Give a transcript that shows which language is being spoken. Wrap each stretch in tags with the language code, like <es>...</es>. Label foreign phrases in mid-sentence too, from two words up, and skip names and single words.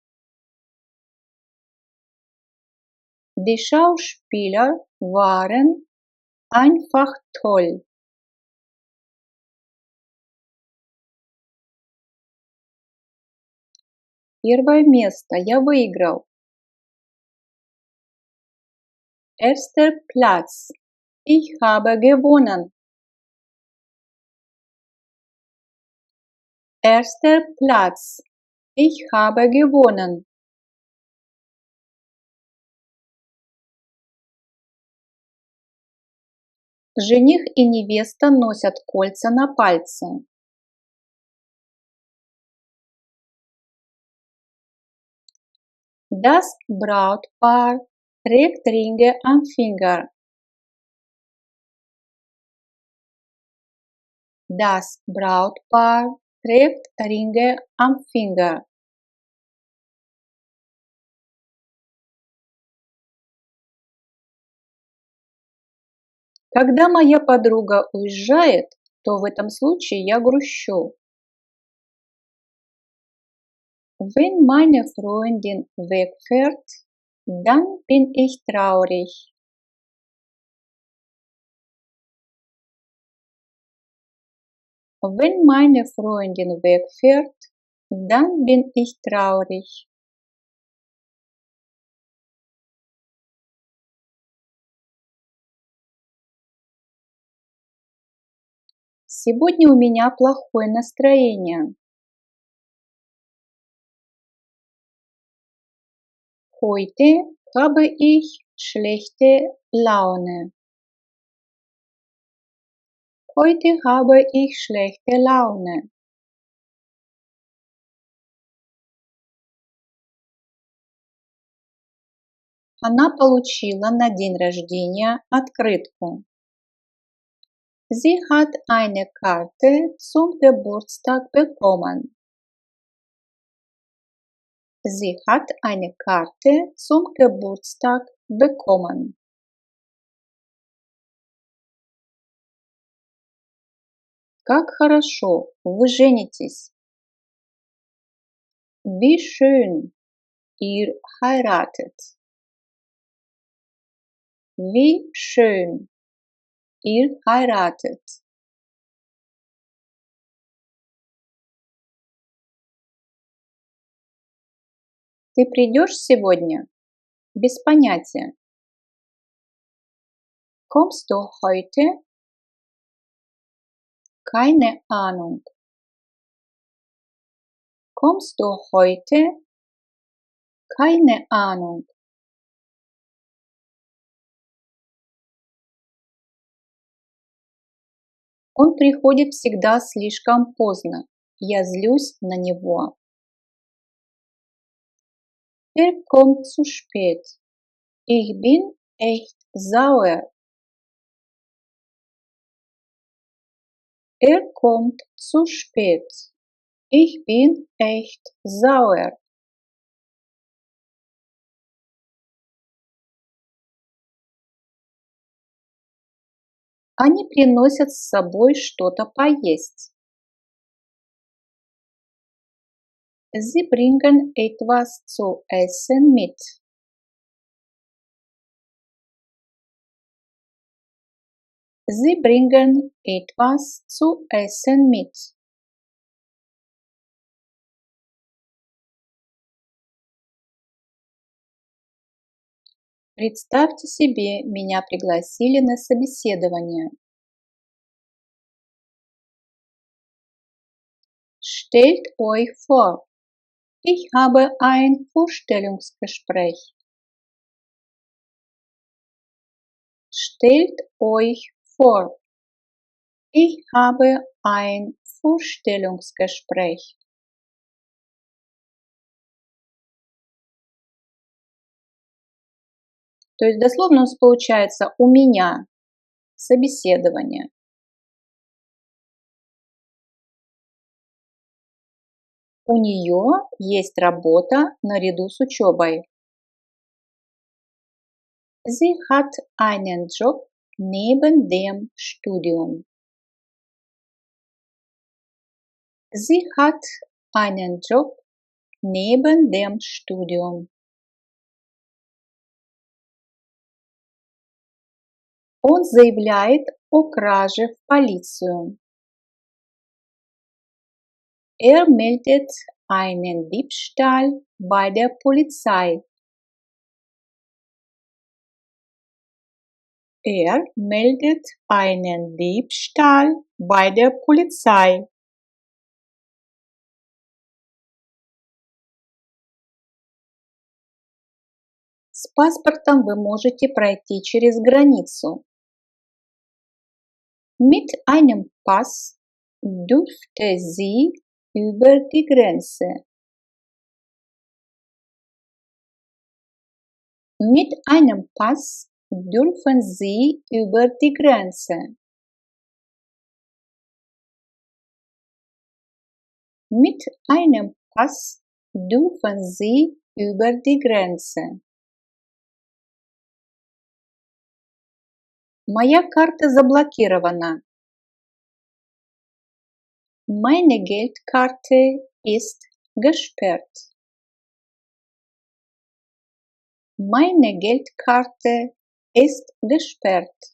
<de>Die Schauspieler waren einfach toll.</de> <ru>Первое место. Я выиграл.</ru> <de>Erster Platz. Ich habe gewonnen. Erster Platz. Ich habe gewonnen.</de> <ru>Жених и невеста носят кольца на пальце.</ru> <de>Das Brautpaar trägt Ringe am Finger. Das Brautpaar trägt Ringe am Finger.</de> <ru>Когда моя подруга уезжает, то в этом случае я грущу.</ru> <de>Wenn meine Freundin wegfährt, dann bin ich traurig. Wenn meine Freundin wegfährt, dann bin ich traurig.</de> <ru>Сегодня у меня плохое настроение.</ru> <de>Heute habe ich schlechte Laune. Heute habe ich schlechte Laune.</de> <ru>Она получила на день рождения открытку.</ru> <de>Sie hat eine Karte zum Geburtstag bekommen. Sie hat eine Karte zum Geburtstag bekommen.</de> <ru>Как хорошо, вы женитесь.</ru> <de>Wie schön, ihr heiratet. Wie schön, ihr heiratet.</de> <ru>Ты придешь сегодня? Без понятия.</ru> <de>Kommst du heute? Keine Ahnung. Kommst du heute? Keine Ahnung.</de> <ru>Он приходит всегда слишком поздно. Я злюсь на него.</ru> <de>Kommt zu spät. Ich bin echt sauer. Kommt zu spät. Ich bin echt sauer.</de> <ru>Они приносят с собой что-то поесть.</ru> <de>Sie bringen etwas zu essen mit. Sie bringen etwas zu essen mit.</de> <ru>Представьте себе, меня пригласили на собеседование.</ru> <de>Stellt euch vor, ich habe ein Vorstellungsgespräch. Stellt euch vor, ich habe ein Vorstellungsgespräch.</de> <ru>То есть дословно у нас получается «у меня собеседование». У нее есть работа наряду с учебой.</ru> <de>Sie hat einen Job neben dem Studium. Sie hat einen Job neben dem Studium.</de> <ru>Он заявляет о краже в полицию.</ru> <de>Meldet einen Diebstahl bei der Polizei. Meldet einen Diebstahl bei der Polizei.</de> <ru>С паспортом вы можете пройти через границу.</ru> <de>Mit einem Pass dürfte sie über die Grenze. Mit einem Pass dürfen Sie über die Grenze. Mit einem Pass dürfen Sie über die Grenze.</de> <ru>Моя карта заблокирована.</ru> <de>Meine Geldkarte ist gesperrt. Meine Geldkarte ist gesperrt.</de>